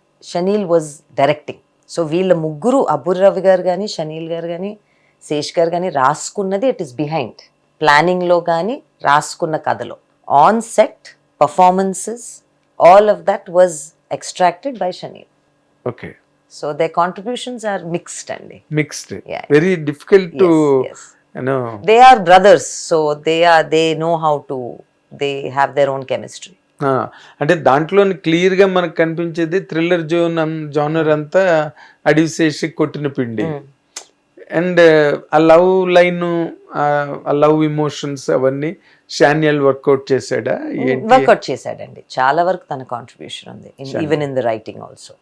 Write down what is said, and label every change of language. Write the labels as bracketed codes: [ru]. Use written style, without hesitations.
[en] Shanil was directing. So [te] వీళ్ళ ముగ్గురు, అబ్బుర్ రవి గారు కానీ, షనీల్ గారు కానీ, శేష్ గారు కానీ రాసుకున్నది [en] It is behind. [te] ప్లానింగ్లో కానీ రాసుకున్న కథలో, [en] On set performances, all of that was extracted by Shanil. Okay, So their contributions are mixed అండి. Mixed, Yeah. Very difficult to Yes. You know. They are brothers, so they know how to, they have their own chemistry. [te] అంటే దాంట్లో clear గా మనకు కనిపించేది thriller genre అంతా అడివిశేషి కొట్టిన పిండి, and ఆ లవ్ లైన్, ఆ లవ్ ఇమోషన్స్ అవన్నీ షాన్యల్ వర్కౌట్ చేశాడా ఏంటి? వర్కౌట్ చేశాడండి, చాలా వరకు తన కాంట్రిబ్యూషన్ ఉంది, [en] Even in the writing also.